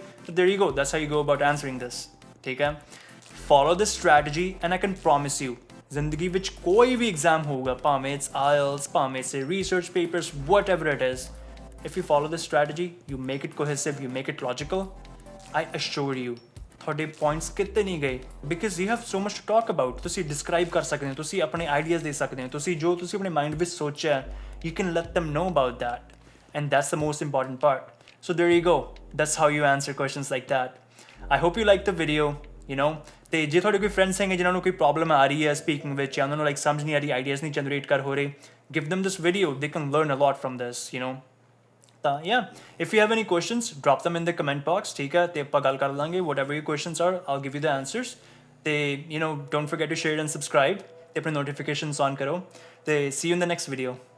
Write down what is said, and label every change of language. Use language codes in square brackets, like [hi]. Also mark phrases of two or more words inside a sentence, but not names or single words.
[en] ਤਾਂ there you go, that's how you go about answering this, [pa] ਠੀਕ ਹੈ। [en] follow this strategy and I can promise you, [pa] ਜ਼ਿੰਦਗੀ ਵਿੱਚ ਕੋਈ ਵੀ ਐਗਜ਼ਾਮ ਹੋਊਗਾ, [en] ਭਾਵੇਂ ਇਟਸ IELTS, ਭਾਵੇਂ it's research papers, whatever it is, if you follow this strategy, you make it cohesive, you make it logical, I assure you [pa] ਤੁਹਾਡੇ ਪੁਆਇੰਟਸ ਕਿਤੇ ਨਹੀਂ ਗਏ [en] because you have so much to talk about. [pa] ਤੁਸੀਂ ਡਿਸਕ੍ਰਾਈਬ ਕਰ ਸਕਦੇ ਹੋ, ਤੁਸੀਂ ਆਪਣੇ ਆਈਡੀਆਜ਼ ਦੇ ਸਕਦੇ ਹੋ, ਤੁਸੀਂ ਜੋ ਤੁਸੀਂ ਆਪਣੇ ਮਾਈਂਡ ਵਿੱਚ ਸੋਚਿਆ [en] you can let them know about that and that's the most important part. So there you go, that's how you answer questions like that. I hope you liked the video, you know. [pa] ਤੇ ਜੇ ਤੁਹਾਡੇ ਕੋਈ ਫਰੈਂਡਸ ਹੈਗੇ ਜਿਨ੍ਹਾਂ ਨੂੰ ਕੋਈ ਪ੍ਰੋਬਲਮ ਆ ਰਹੀ ਹੈ ਸਪੀਕਿੰਗ ਵਿੱਚ ਜਾਂ ਉਹਨਾਂ ਨੂੰ ਲਾਈਕ ਸਮਝ ਨਹੀਂ ਆ ਰਹੀ, ਆਈਡੀਆਜ਼ ਨਹੀਂ ਜਨਰੇਟ ਕਰ ਹੋ ਰਹੇ, [en] give them this video, they can learn a lot from this, you know. ਤਾਂ yeah, if you have any questions drop them in the comment box, [pa] ਠੀਕ ਹੈ, ਤੇ ਆਪਾਂ ਗੱਲ ਕਰ ਲਾਂਗੇ [en] whatever your questions are, I'll give you the answers. ਤੇ you know, don't forget to share and subscribe [pa] ਤੇ ਆਪਣੇ [en] notifications on [pa] ਕਰੋ ਤੇ [en] see you in the next video.